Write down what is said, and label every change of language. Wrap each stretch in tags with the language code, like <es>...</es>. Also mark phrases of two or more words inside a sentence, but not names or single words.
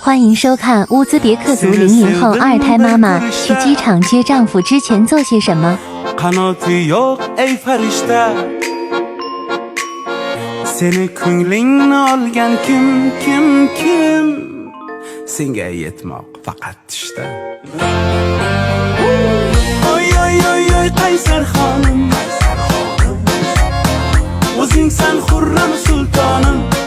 <zh>欢迎收看乌兹别克族00后二胎妈妈去机场接丈夫之前做些什么。</zh> <uz>Qanoti yo'q ey farishta, seni ko'nglingni olgan kim senga yetmoq faqat tushda. Oy oy oy oy qaysar xonim, o'zing san xurram sultonim.</uz>